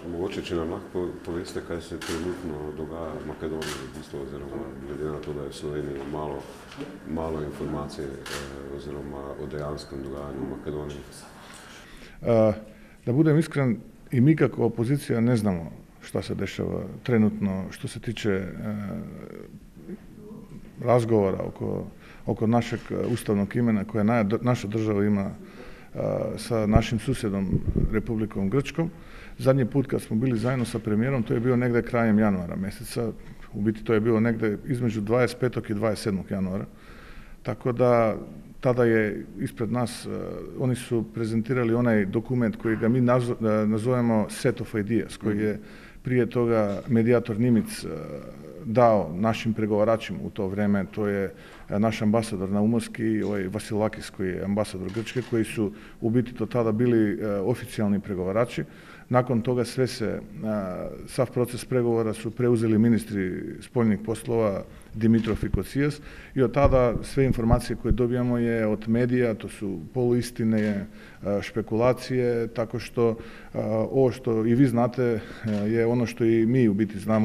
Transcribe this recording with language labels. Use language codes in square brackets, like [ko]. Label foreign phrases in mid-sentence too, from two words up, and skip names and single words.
[sl] Mogoče, če nam lahko poveste, kaj se trenutno dogaja v Makedoniji, v bistvu, oziroma glede na to, da je v Sloveniji malo informacije oziroma o dejanskem dogajanju v Makedoniji. [bs] Da budem iskren, i mi kako opozicija ne znamo šta se dešava trenutno što se tiče razgovora oko našeg ustavnog imena koje naša država ima sa našim susjedom Republikom Grčkom. Zadnji put kad smo bili zajedno sa premijerom, to je bio negdje krajem januara mjeseca, u biti to je bilo negdje između 25. i 27. januara, tako da tada je ispred nas, oni su prezentirali onaj dokument koji ga mi nazovemo [en] set of ideas, [bs] koji je prije toga medijator Nimic dao našim pregovaračima u to vrijeme, to je naš ambasador na Mickoski i ovaj Vasilakis koji je ambasador Grčke, koji su u biti to tada bili oficijalni pregovarači. Nakon toga sav proces pregovora su preuzeli ministri spoljnih poslova Dimitrov i Kocijas i od tada sve informacije koje dobijamo je od medija, to su poluistine, špekulacije, tako što ovo što i vi znate je ono što i mi u biti znamo.